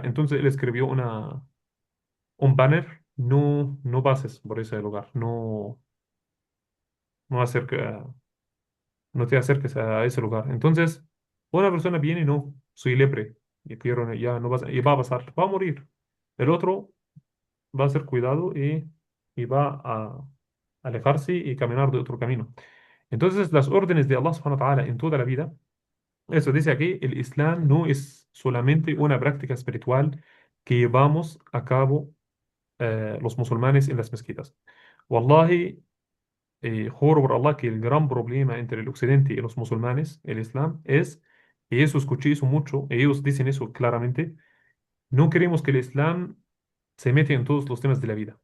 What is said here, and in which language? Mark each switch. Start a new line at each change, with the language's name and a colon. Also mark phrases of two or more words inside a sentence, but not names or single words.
Spanish: Entonces él escribió un banner, no pases por ese lugar, no acerca, no te acerques a ese lugar. Entonces, una persona viene y no, soy lepre, y quiero, ya no vas, y va a pasar, va a morir. El otro va a ser cuidado y va a alejarse y caminar de otro camino. Entonces, las órdenes de Allah
Arabic: سبحانه وتعالى
Spanish: en toda la vida, eso dice aquí, el Islam no es solamente una práctica espiritual que llevamos a cabo los musulmanes en las mezquitas. Wallahi, juro por Allah que el gran problema entre el occidente y los musulmanes, el Islam, es, y eso escuché eso mucho, ellos dicen eso claramente, no queremos que el Islam se meta en todos los temas de la vida.